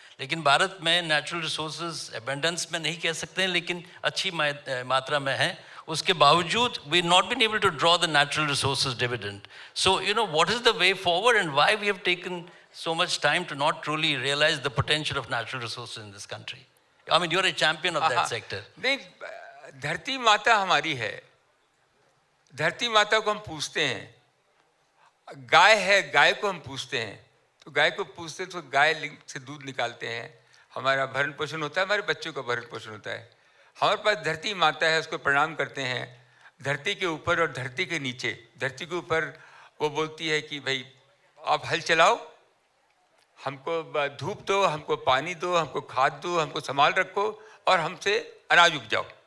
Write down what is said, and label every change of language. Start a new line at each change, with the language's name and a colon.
Hindi: लेकिन भारत में natural resources abundance में नहीं कह सकते हैं, लेकिन अच्छी मात्रा में है। उसके बावजूद
English: we not been able to draw the natural resources dividend. So, what is the way forward and why we have taken so much time to not truly realize the potential of natural resources in this country? I mean, you're a champion of that sector.
Hindi: नहीं, धरती माता हमारी है। धरती माता को हम पूछते हैं। गाय है, गाय को हम पूछते हैं, तो गाय को पूछते हैं तो गाय से दूध निकालते हैं, हमारा भरण पोषण होता है, हमारे बच्चों का भरण पोषण होता है। हमारे पास धरती माता है, उसको प्रणाम करते हैं। धरती के ऊपर और धरती के नीचे, धरती के ऊपर वो बोलती है कि भाई आप हल चलाओ, हमको धूप दो, हमको पानी दो, हमको खाद दो, हमको संभाल रखो, और हमसे अनाज उपजाओ।